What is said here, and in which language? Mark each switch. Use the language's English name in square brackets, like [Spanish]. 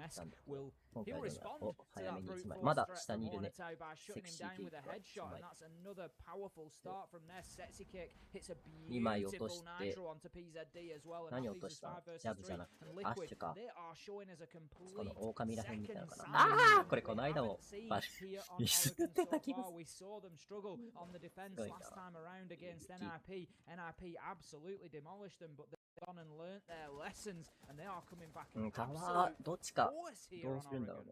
[English] Nesk will he'll respond to that brute force threat from Hornetau by shutting him down with a headshot, and that's another powerful start from Nesk. Sexy kick hits a beautiful nitro onto PZD as well, and now these 5 versus 3. And Liquid, they are showing as a complete second side. [Japanese] この間もミスってた気がする。 [English] We saw them struggle on the defense last time around against NIP. NIP absolutely demolished them, but they've gone and learnt their lessons, and they are coming back in absolute force here on Oregon.